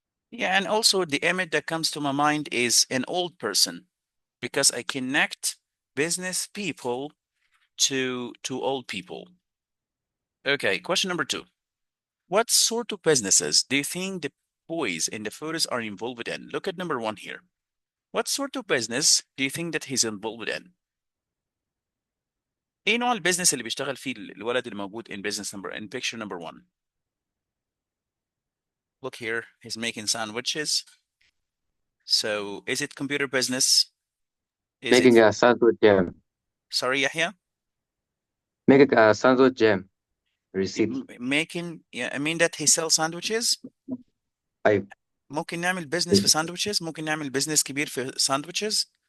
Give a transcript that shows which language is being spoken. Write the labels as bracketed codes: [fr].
[en] Yeah, and also the image that comes to my mind is an old person because I connect business people to old people. Okay, question number 2. What sort of businesses do you think the boys in the photos are involved in? Look at number 1 here. What sort of business do you think that he's involved in? [ar] ايه نوع البيزنس اللي بيشتغل فيه الولد اللي موجود [en] in business number in picture number 1? Look here, he's making sandwiches. So is it computer business? Is Making it, a sandwich jam. sorry, Yahya? Making a sandwich jam. Receipt. Making, yeah, I mean that he sells sandwiches. [ar] أيوة. ممكن نعمل business في sandwiches. ممكن نعمل business كبير في sandwiches.